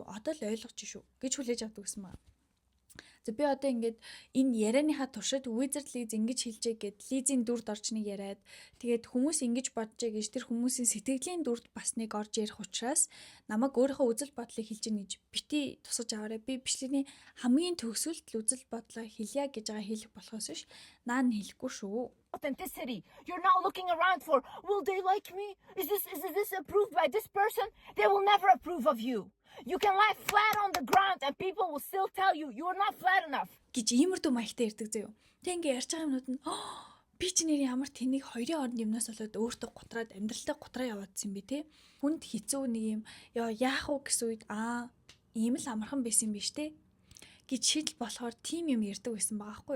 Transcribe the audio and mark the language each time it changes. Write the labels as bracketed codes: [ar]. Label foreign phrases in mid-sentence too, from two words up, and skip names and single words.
[mn] Одоо л ойлгож шүү гэж хүлээж авдаг гэсэн маа. За би одоо ингээд энэ ярианыхаа туршид Wizardliz ингэж хэлжээ гэд Лизийн дүрд орж нэг яриад тэгээд хүмүүс ингэж боджээ гэж тэр хүмүүсийн сэтгэлийн дүрд бас нэг орж ярих учраас намайг өөрийнхөө үзэл бодлыг хэлж ийн гэж бити тусгаж аваарай. Би бичлэгийн хамгийн төгсгөлт үзэл бодлоо хэлье гэж байгаа хэлэх болохоос биш наа нь хэлэхгүй шүү. [en] Authenticity. You're now looking around for, will they like me? Is this approved by this person? They will never approve of you. You can lie flat on the ground and people will still tell you you're not flat enough. [mn] Гэж иймэрдүү маягтай ярьдаг заяа. Тэг ингээ ярьж байгаа юмнууд нь би ч нэр ямар тэнийг хоёрын хооронд юмнаас болоод өөртөө гутраад амьдралдаа гутраа яваадсан би те. Хүнд хэцүү нэг юм яах вэ гэсэн үед ийм л амархан байсан юм биш те гэж шийдэл болохоор тим юм ярьдаг байсан байгаа байхгүй юу.